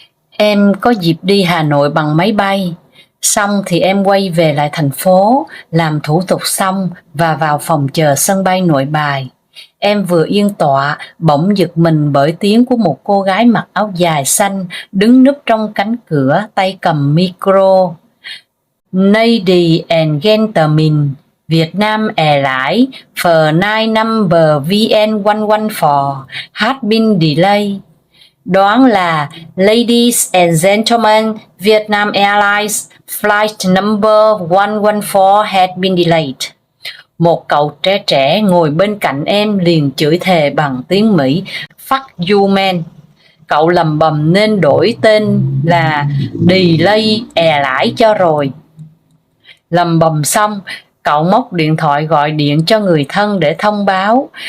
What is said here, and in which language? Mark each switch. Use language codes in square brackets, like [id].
[vi] Em có dịp đi Hà Nội bằng máy bay, xong thì em quay về lại thành phố, làm thủ tục xong và vào phòng chờ sân bay Nội Bài. Em vừa yên tọa, bỗng giật mình bởi tiếng của một cô gái mặc áo dài xanh đứng núp trong cánh cửa, tay cầm micro. [en] Ladies and gentlemen, Vietnam Airlines Flight number VN114 has been delayed. [vi] Đoán là [en] Ladies and Gentlemen, Vietnam Airlines Flight number 114 has been delayed. [vi] Một cậu trẻ ngồi bên cạnh em liền chửi thề bằng tiếng Mỹ: [en] Fuck you man. [vi] Cậu lầm bầm nên đổi tên là Delay Airlines cho rồi. Lầm bầm xong, cậu móc điện thoại gọi điện cho người thân để thông báo.